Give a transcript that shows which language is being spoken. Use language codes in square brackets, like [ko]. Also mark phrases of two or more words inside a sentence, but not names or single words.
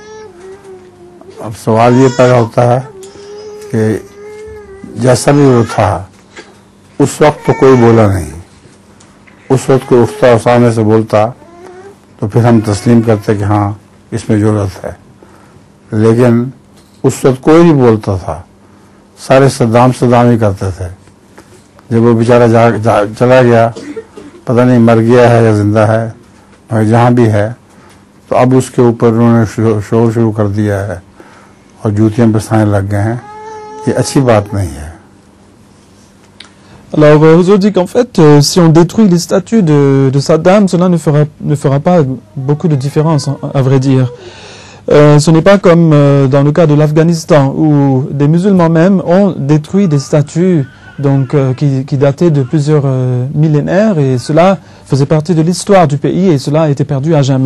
[ur] اب سوال یہ پیدا ہوتا ہے کہ جیسا بھی وہ تھا اس وقت تو کوئی بولا نہیں، اس وقت کوئی اٹھتا اور سامنے سے بولتا تو پھر ہم تسلیم کرتے کہ ہاں اس میں ضرورت ہے، لیکن اس وقت کوئی نہیں بولتا تھا، سارے صدام ہی کرتے تھے. جب وہ بیچارہ چلا گیا، پتا نہیں مر گیا ہے یا زندہ ہے، اور جہاں بھی ہے، تو اب اس کے اوپر انہوں نے شور شروع کر دیا ہے اور جوتیاں برسانے لگ گئے ہیں. یہ اچھی بات نہیں ہے. [fr] Alors, Huzour dit qu'en fait, si on détruit les statues de Saddam, cela ne fera pas beaucoup de différence, à vrai dire. Ce n'est pas comme dans le cas de l'Afghanistan, où des musulmans même ont détruit des statues donc, qui dataient de plusieurs millénaires, et cela faisait partie de l'histoire du pays, et cela a été perdu à jamais.